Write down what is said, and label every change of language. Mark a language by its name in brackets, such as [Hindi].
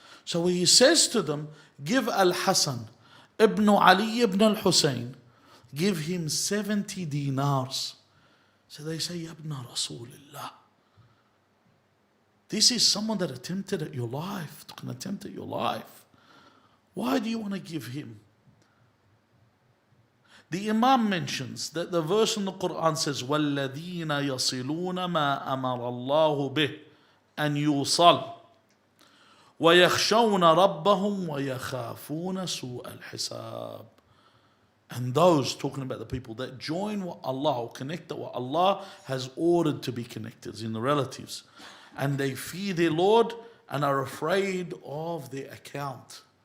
[English] So he says to them, give Al-Hasan ibn Ali ibn al-Hussein, give him 70 dinars. So they say, Yabna Rasulullah. This is someone that attempted at your life, took an attempt at your life. Why do you want to give him? The Imam mentions that the verse in the Quran says, [Arabic] وَالَّذِينَ يَصِلُونَ مَا أَمَرَ اللَّهُ بِهِ أَنْ يُوصَلْ وَيَخْشَوْنَ رَبَّهُمْ وَيَخَافُونَ سُوءَ الْحِسَابِ. [English] And those, talking about the people that join what Allah, or connect to what Allah has ordered to be connected, in the relatives. And they fear their Lord and are afraid of their account.